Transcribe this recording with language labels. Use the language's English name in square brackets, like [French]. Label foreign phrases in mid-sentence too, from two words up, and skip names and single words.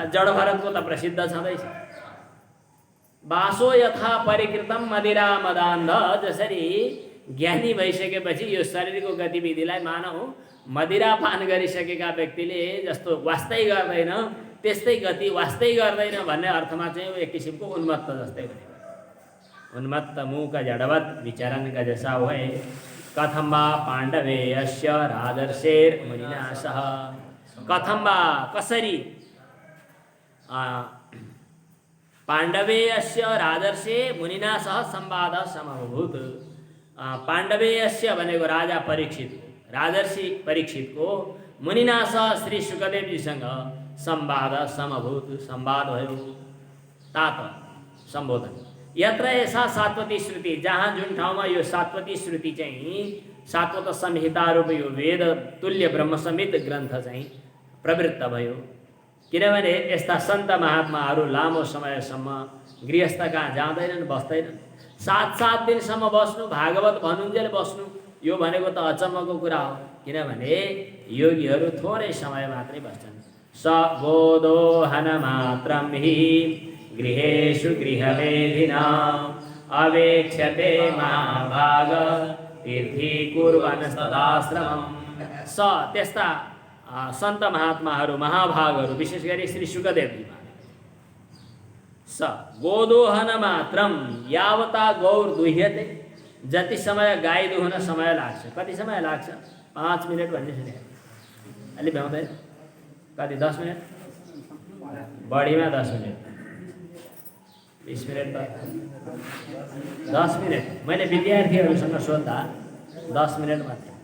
[Nepali] जड भरतको त प्रसिद्ध छँदैछ। [Sanskrit] बासो यथा परिकृतम मदिरा मदान्ध, [Nepali] जसरी ज्ञानी भइसकेपछि यो शरीरको गतिविधिलाई मानौ मदिरा पान गरिसकेका व्यक्तिले जस्तो वास्तै गर्दैन त्यस्तै गति वास्तै गर्दैन भन्ने अर्थमा चाहिँ एक किसिमको उन्मत्त जस्तै भनेको। [Sanskrit] उन्मत्त मूक जडवत विचरण गजसा भए कथम वा पाण्डवेयस्य राजर्षेर मुनिना सह। कथम वा कसरी पाण्डवेयस्य राजर्षे मुनिना सह संवाद समभूत। [Nepali] पाण्डवेयस्य भनेको राजा परीक्षित, राजर्षि परीक्षितको [Sanskrit] मुनिना सह [Nepali] श्री सुखदेवजीसँग [Sanskrit] संवाद समभूत, [Nepali] संवाद भयो। [Sanskrit] तात सम्बोधन यत्र ऐसा सात्वती श्रुति, [Nepali] जहाँ जुन ठाउँमा यो सात्वती श्रुति चाहिँ सात्वत संहिता रूप यो वेद तुल्य ब्रह्मसंहित ग्रन्थ चाहिँ प्रवृत्त भयो। किनभने यस्ता सन्त महात्माहरू लामो समयसम्म गृहस्थ कहाँ जाँदैनन्, बस्दैनन्। 7-7 दिनसम्म बस्नु, भागवत भन्नुन्जेल बस्नु, यो भनेको त अचम्मको कुरा हो। किनभने योगीहरू थोरै समय मात्रै बस्छन्। [Sanskrit] स गोदोहन मात्रं हि गृहेषु गृहवेधिनाम् अवेक्ष्यते महाभाग तीर्थी कुर्वन् तदाश्रमम्। [Nepali] स त्यस्ता सन्त महात्माहरू, महाभागहरू, विशेष गरी श्री सुखदेवजी [Sanskrit] स गोदोहन मात्रम, यावता गौर दुह्यते, [Nepali] जति समय गाई दुहन समय लाग्छ। कति समय लाग्छ? 5 मिनट भन्ने सुने, अलि भ्याउँदैन? कति 10 मिनट? बढीमा 10 मिनट, 20 मिनट त 10 मिनट। मैले विद्यार्थीहरूसँग सोद्धा 10 मिनट मात्रै।